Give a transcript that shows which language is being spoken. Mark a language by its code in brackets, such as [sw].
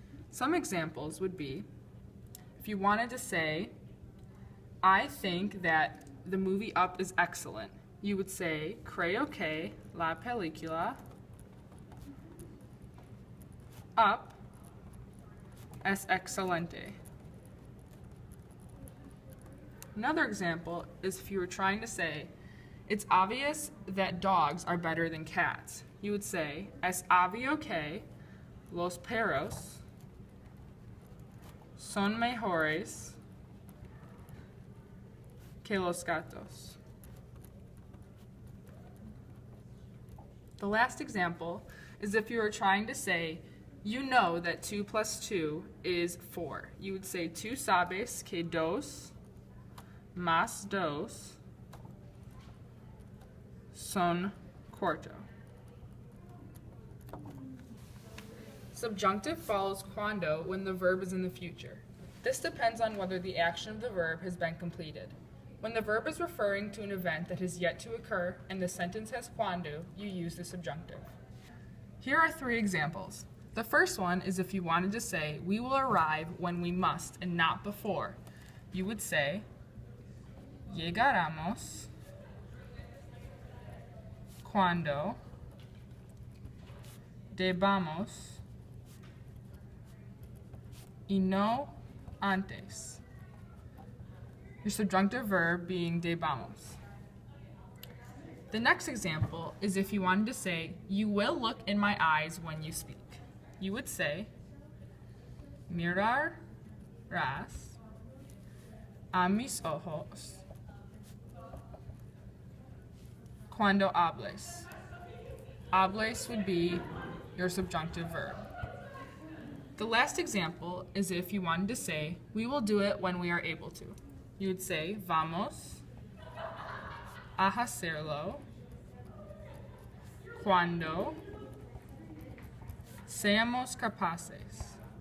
[en] Some examples would be, if you wanted to say, I think that the movie Up is excellent, you would say, [es] creo que la película Up es excelente. [en] Another example is if you were trying to say, it's obvious that dogs are better than cats. You would say, [es] es obvio que los perros son mejores que los gatos. [en] The last example is if you were trying to say, You know that 2 plus 2 is 4. You would say, [es] tú sabes que dos más dos son cuatro. [en] Subjunctive follows cuando when the verb is in the future. This depends on whether the action of the verb has been completed. When the verb is referring to an event that has yet to occur and the sentence has cuando, you use the subjunctive. Here are 3 examples. The first one is if you wanted to say, we will arrive when we must and not before. You would say, [es] llegaremos cuando debamos y no antes. [en] Your subjunctive verb being debamos. The next example is if you wanted to say, you will look in my eyes when you speak. You would say, [es] mirarás a mis ojos cuando hables. [en] Hables would be your subjunctive verb. The last example is if you wanted to say, we will do it when we are able to. You would say, [es] vamos a hacerlo cuando seamos capaces.